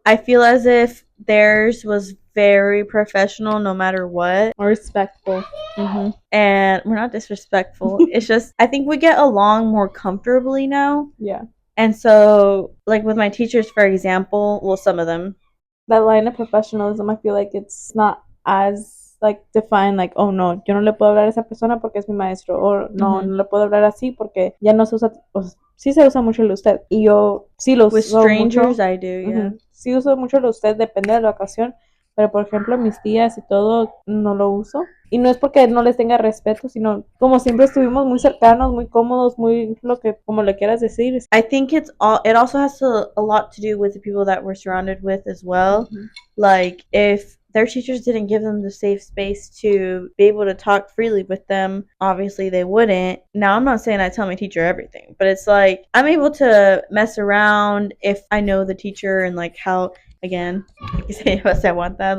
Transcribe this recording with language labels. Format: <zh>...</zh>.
<en>I feel as if theirs was very professional no matter what. Or respectful. And we're not disrespectful. It's just, I think we get along more comfortably now. Yeah. And so, like with my teachers, for example, well, some of them, That line of professionalism, I feel like it's not as like defined, like, oh no,</en> <es>yo no le puedo hablar a esa persona porque es mi maestro, o no, no le puedo hablar así porque ya no se usa, o sí se usa mucho el usted, y yo sí lo</es> <en>with</en> <es>uso</es> <en>strangers,</en> <es>mucho.</es> <en>I do, yeah.</en> <es>Sí uso mucho el usted, depende de la ocasión, pero por ejemplo mis tías y todo no lo uso. Y no es porque no les tenga respeto, sino como siempre estuvimos muy cercanos, muy cómodos, muy lo que, como le quieras decir.</es> <en>I think it also has a lot to do with the people that we're surrounded with as well. Like if their teachers didn't give them the safe space to be able to talk freely with them, obviously they wouldn't. Now, I'm not saying I tell my teacher everything, but it's like I'm able to mess around if I know the teacher and like how, again, like you say, I want that.</en>